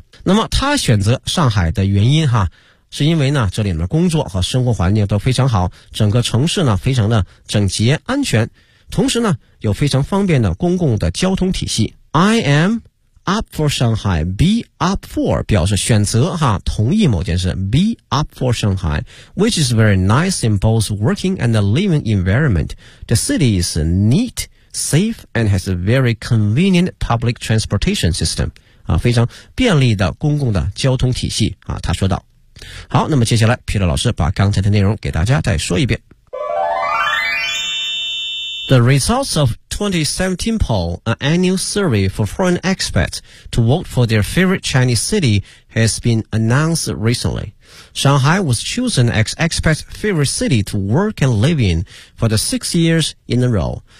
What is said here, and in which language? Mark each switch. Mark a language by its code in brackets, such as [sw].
[zh] 那么他选择上海的原因，是因为呢这里面工作和生活环境都非常好，整个城市呢非常的整洁安全，同时呢有非常方便的公共的交通体系。 [en] I am up for Shanghai, be up for [zh] 表示选择哈，同意某件事， [en] be up for Shanghai, which is very nice in both working and the living environment. The city is neat, safe and has a very convenient public transportation system、 [zh] 啊、非常便利的公共的交通体系、啊、他说道。好，那么接下来 Peter 老师把刚才的内容给大家再说一遍。 [en] The results of 2017 poll, an annual survey for foreign expats to vote for their favorite Chinese city, has been announced recently. Shanghai was chosen as expats' favorite city to work and live in for the 6 years in a row.